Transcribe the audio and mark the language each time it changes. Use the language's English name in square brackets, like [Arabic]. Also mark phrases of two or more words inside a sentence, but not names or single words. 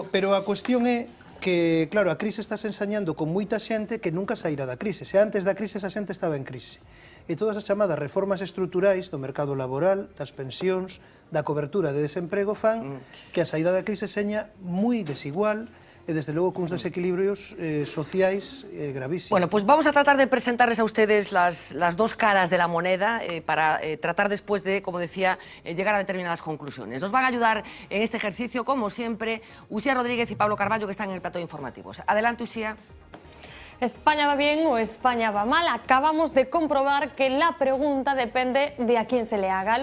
[Galician] Pero a cuestión é que, claro, a crise estás ensañando con moita xente que nunca sairá da crise. Se antes da crise esa xente estaba en crise. E todas as chamadas reformas estruturais do mercado laboral, das pensións, da cobertura de desemprego fan que a saída da crise seña moi desigual e, desde logo, cuns desequilibrios sociais gravísimos. [Spanish] Bueno, pues vamos a tratar de presentarles a ustedes las dos caras de la moneda para tratar después de, como decía, llegar a determinadas conclusiones. Nos van a ayudar en este ejercicio, como siempre, Uxía Rodríguez y Pablo Carballo, que están en el plató de informativos. Adelante, Uxía. ¿España va bien o España va mal? Acabamos de comprobar que la pregunta depende de a quién se le haga.